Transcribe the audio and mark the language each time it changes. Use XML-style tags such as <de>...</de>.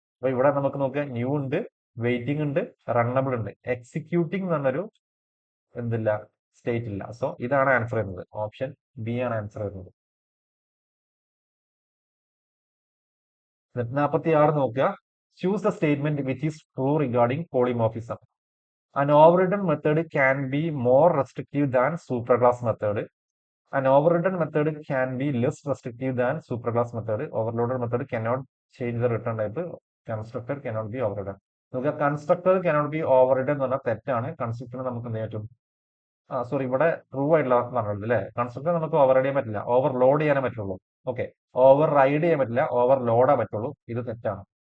<ml>അപ്പൊ ഇവിടെ നമുക്ക് നോക്കുക, ന്യൂ ഉണ്ട്, വെയിറ്റിംഗ് ഉണ്ട്, റണ്ണബിൾ ഉണ്ട്. എക്സിക്യൂട്ടിംഗ് എന്നൊരു എന്തില്ല, സ്റ്റേറ്റ് ഇല്ല. സോ ഇതാണ് ആൻസർ വരുന്നത്. ഓപ്ഷൻ ബി ആണ് ആൻസർ വരുന്നത്. 46 നോക്കുക.</ml> <en>Choose the statement which is true regarding polymorphism. An overridden method can be more restrictive than superclass method. An overridden method can be less restrictive than superclass method. Overloaded method cannot change the return type. Constructor cannot be overridden.</en> <ml>നോക്കുക, constructor</ml> <en>cannot be overridden</en> <ml>എന്ന് പറഞ്ഞാൽ തെറ്റാണ്. കൺസ്ട്രക്ടറിന് നമുക്ക് എന്ത് പറ്റും, sorry, ഇവിടെ true ആയിട്ടുള്ള പറഞ്ഞത് അല്ലേ. കൺസ്ട്രക്ടർ നമുക്ക് ഓവർ റൈഡ് ചെയ്യാൻ പറ്റില്ല, ഓവർലോഡ് ചെയ്യാനേ പറ്റുള്ളൂ. ഓക്കെ, ഓവർ റൈഡ് ചെയ്യാൻ പറ്റില്ല, ഓവർലോഡാ പറ്റുള്ളൂ. ഇത് തെറ്റാണ്.</ml>